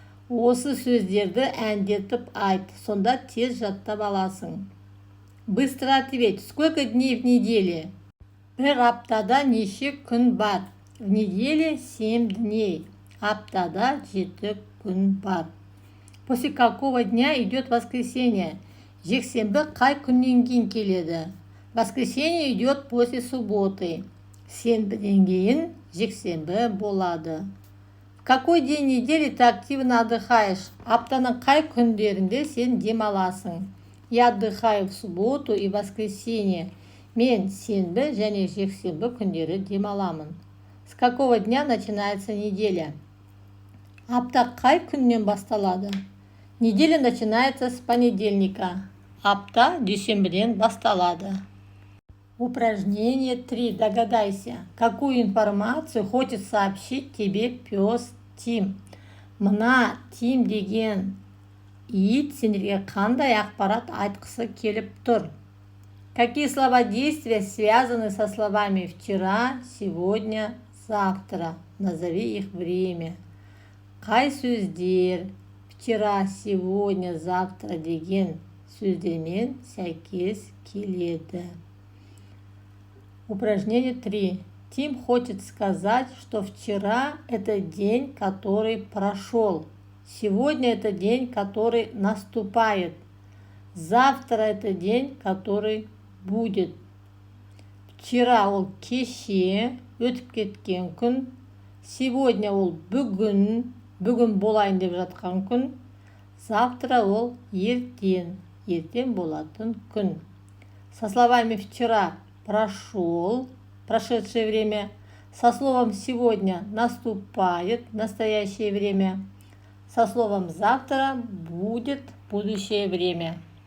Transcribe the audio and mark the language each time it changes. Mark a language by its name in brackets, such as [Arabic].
[Kazakh] Осы сөздерді әндетіп айт, сонда тез жаттап аласың. [Russian] Быстро ответь. Сколько дней в неделе? [Kazakh] Бір аптада неше күн бар? [Russian] В неделе 7 дней. [Kazakh] Аптада 7 күн бар. [Russian] После какого дня идет воскресенье? [Kazakh] Жексенбі қай күннен кейін келеді? [Russian] Воскресенье идет после субботы. [Kazakh] Сенбіден кейін жексенбі болады. [Russian] В какой день недели ты активно отдыхаешь? [Kazakh] Аптаның қай күндерінде сен демаласың? [Russian] Я отдыхаю в субботу и воскресенье. [Kazakh] Мен сенбі және жексенбі күндері демаламын. [Russian] С какого дня начинается неделя? [Kazakh] Апта қай күннен басталады? [Russian] Неделя начинается с понедельника. [Kazakh] Апта дүйсенбіден басталады. [Russian] Упражнение 3. Догадайся, какую информацию хочет сообщить тебе пес Тим. [Kazakh] Мына Тим деген ит сендерге қандай ақпарат айтқысы келіп тұр? [Russian] Какие слова действия связаны со словами вчера, сегодня, завтра? Назови их время. [Kazakh] Қай сөздер вчера, сегодня, завтра деген сөздермен сәйкес келеді? [Russian] Упражнение 3. Тим хочет сказать, что вчера это день, который прошел. Сегодня это день, который наступает. Завтра это день, который будет. [Kazakh] Вчера ол кеше, өтіп кеткен күн. Сегодня ол бүгін, бүгін болайын деп жатқан күн. Завтра ол ертең, ертең болатын күн. [Russian] Со словами вчера прошел, прошедшее время. Со словом сегодня наступает, настоящее время. Со словом завтра будет будущее время.